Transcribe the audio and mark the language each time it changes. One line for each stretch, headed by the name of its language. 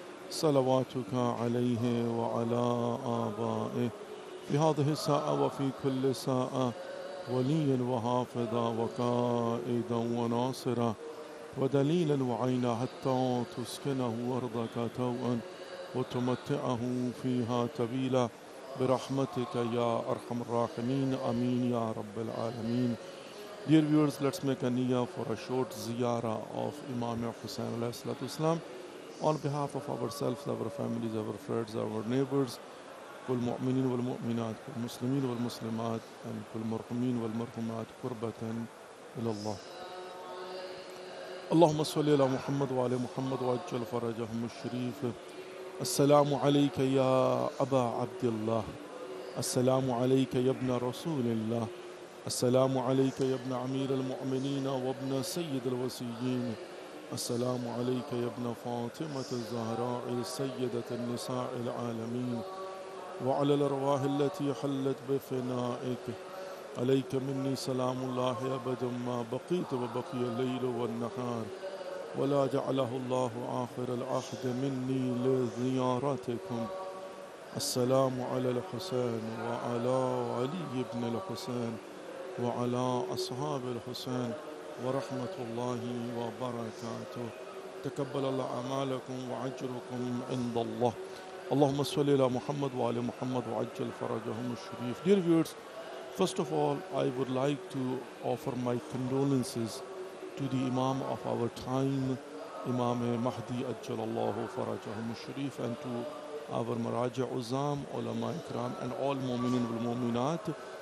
Arabic: صلواتك عليه وعلى آبائه في هذه الساعة وفي كل ساعة وليا وحافظا وقائدا وناصرا ودليلا وعينا حتى تسكنه أرضك توءا وتمتعه فيها طويلا برحمتك يا أرحم الراحمين آمين يا رب العالمين.
English: Dear viewers, let's make a niyyah for a short ziyarah of Imam Hussain alayhi salatu wasalam on behalf of ourselves, our families, our friends, our neighbors,
Arabic: كل مؤمنين والمؤمنات كل مسلمين والمسلمات كل مرحومين والمرحومات قربة إلى الله. اللهم صل على محمد وعلى محمد وعجل فرجهم الشريف. السلام عليك يا أبا عبد الله، السلام عليك يا ابن رسول الله، السلام عليك يا ابن أمير المؤمنين وابن سيد الوصيين، السلام عليك يا ابن فاطمة الزهراء سيدة النساء العالمين، وعلى الأرواح التي حلت بفنائك. عليك مني سلام الله أبدا ما بقيت وبقي الليل والنهار، ولا جعله الله آخر العهد مني لزيارتكم. السلام على الحسين وعلى علي بن الحسين وعلى أصحاب الحسين ورحمة الله وبركاته. تقبل الله أعمالكم وأجركم عند الله. اللهم صل على محمد وعلى محمد وعجل فرجهم الشريف.
English: Dear viewers, first of all, I would like to offer my condolences to the Imam of our time, Imam Mahdi Ajjalallahu Farajahum Sharif, and to our Maraja Uzam, Ulama Ikram, and all Mu'minin wal Mu'minat.